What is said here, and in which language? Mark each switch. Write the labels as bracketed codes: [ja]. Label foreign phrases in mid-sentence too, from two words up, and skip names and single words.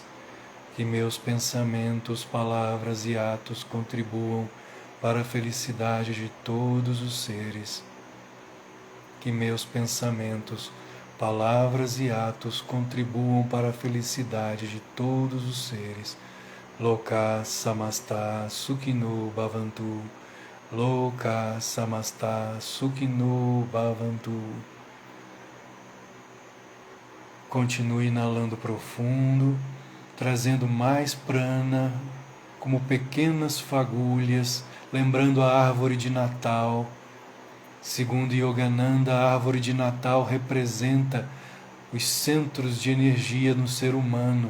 [pt] Que meus pensamentos, palavras e atos contribuam para a felicidade de todos os seres. Que meus pensamentos, palavras e atos contribuam para a felicidade de todos os seres. [sa] लोकाः समस्ताः सुखिनो भवन्तु. लोकाः समस्ताः सुखिनो भवन्तु. [pt] Continue inalando profundo, trazendo mais prana, como pequenas fagulhas, lembrando a árvore de Natal. Segundo Yogananda, a árvore de Natal representa os centros de energia no ser humano.